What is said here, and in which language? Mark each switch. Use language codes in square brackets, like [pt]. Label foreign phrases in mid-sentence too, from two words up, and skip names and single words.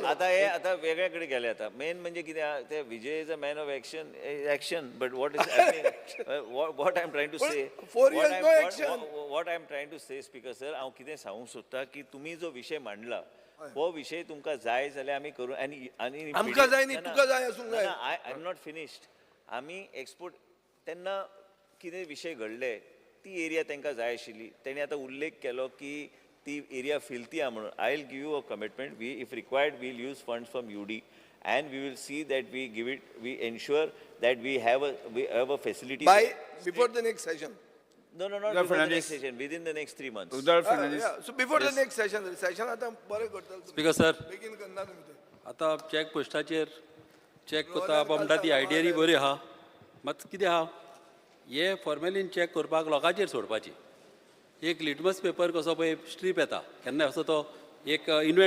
[kok] आता वेगळ्या कडेन गेले आता मेन म्हणजे कितें ते विजय [en] is a man of action but what is what I am trying to say 4 years no action what I am trying to say [kok] स्पीकर सर हांव कितें सांगूंक सोदता की तुमी जो विशय मांडला हो विशय तुमकां जाय जाल्यार आमी करूं आनी आमकां जाय न्ही तुका जाय आसूंक जाय [en] I am not finished [kok] आमी एक्सपोर्ट तेन्ना कितें विशय घडले ती एरिया तांकां जाय आशिल्ली तेणी आतां उल्लेख केलो की ती एरिया फिल्थी आहा म्हणून [en] I will give you a commitment we if required will use funds from UD and we will see that we ensure that we have a facility by before the next session. No, not before the next session, within the next 3 months. So before the next session [kok] आता बरें करतलो [en] Speaker sir [kok] बेगीन करना तुमी ते आतां चॅक पोस्टाचेर चॅक कोता म्हणटा ती आयडियरी बरी आहा मात कितें आहा हे फॉर्मेलीन चॅक करपाक लोकांचेर सोडपाची एक [en] litmus paper [kok] कसो पळय स्ट्रीप येता केन्ना असो तो एक इन्व्हेंट